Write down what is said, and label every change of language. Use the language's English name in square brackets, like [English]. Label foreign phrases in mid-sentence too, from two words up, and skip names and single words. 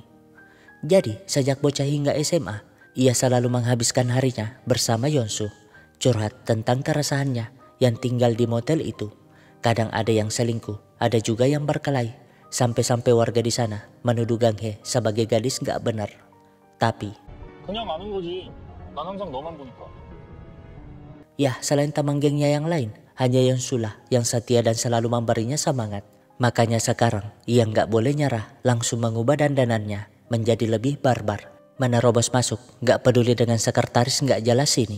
[Indonesian] Jadi, sejak bocah hingga SMA, ia selalu menghabiskan harinya bersama Yonsu, curhat tentang keresahannya yang tinggal di motel itu. Kadang ada yang selingkuh, ada juga yang berkelahi, sampai-sampai warga di sana menuduh Gang Hee sebagai gadis gak benar. Tapi, [Korean] 그냥 아는 거지. 난 항상 너만 보니까. [Indonesian] ya selain teman gengnya yang lain, hanya Yonsu lah yang setia dan selalu memberinya semangat. Makanya sekarang ia gak boleh nyerah, langsung mengubah dandanannya menjadi lebih barbar. Menerobos masuk, gak peduli dengan sekretaris gak jelas ini.